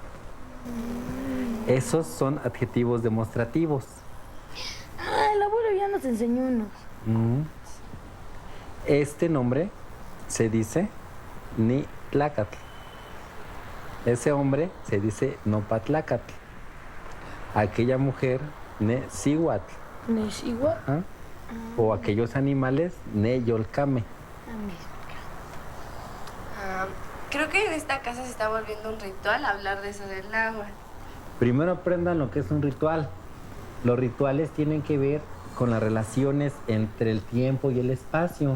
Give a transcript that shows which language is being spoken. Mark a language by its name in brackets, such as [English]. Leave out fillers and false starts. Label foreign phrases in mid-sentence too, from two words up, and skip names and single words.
[Spanish] Esos son adjetivos demostrativos. Ah, el abuelo ya nos enseñó unos. Este nombre se dice [Nahuatl languages] ni tlacatl. [Spanish] Ese hombre se dice nopatlacatl. Aquella mujer [Nahuatl languages] ne cihuatl. ¿Neshigua? [Spanish] O aquellos animales [Nahuatl languages] ne yolcame. [Spanish] Creo que en esta casa se está volviendo un ritual hablar de eso del agua. Primero aprendan lo que es un ritual. Los rituales tienen que ver con las relaciones entre el tiempo y el espacio.